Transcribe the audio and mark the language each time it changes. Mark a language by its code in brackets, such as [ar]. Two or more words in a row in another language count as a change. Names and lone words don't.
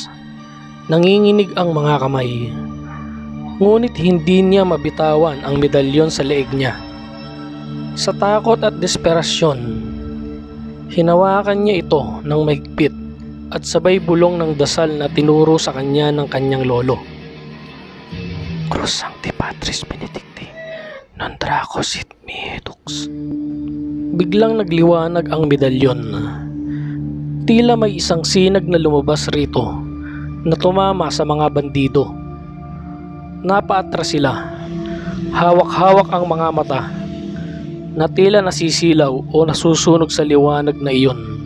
[tl] Nanginginig ang mga kamay. Ngunit hindi niya mabitawan ang medalyon sa leeg niya. Sa takot at desperasyon, hinawakan niya ito ng mahigpit at sabay bulong ng dasal na tinuro sa kanya ng kanyang lolo. [la] "Crus Sancti Patris Benedicti, non draco sit mihi dux." [tl] Biglang nagliwanag ang medalyon. Tila may isang sinag na lumabas rito na tumama sa mga bandido. Napaatras sila. Hawak-hawak ang mga mata na tila nasisilaw o nasusunog sa liwanag na iyon.